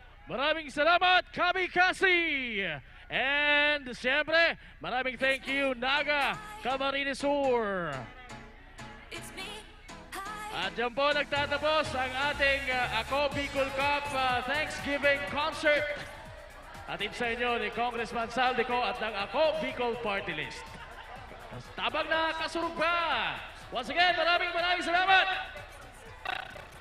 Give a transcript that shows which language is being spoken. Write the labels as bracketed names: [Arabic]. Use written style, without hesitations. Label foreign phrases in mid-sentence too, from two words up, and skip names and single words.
[Filipino] Maraming salamat, Kamikasi! And siyempre, maraming thank you, Naga Camarines Sur. At dyan po nagtatapos ang ating Ako Bicol Cup Thanksgiving Concert. [Bikol] Atid sa inyo ni Congressman Saldico at ng Ako Bicol Party List. Tabang na kasurug pa! [English] Once again, [Filipino] maraming salamat!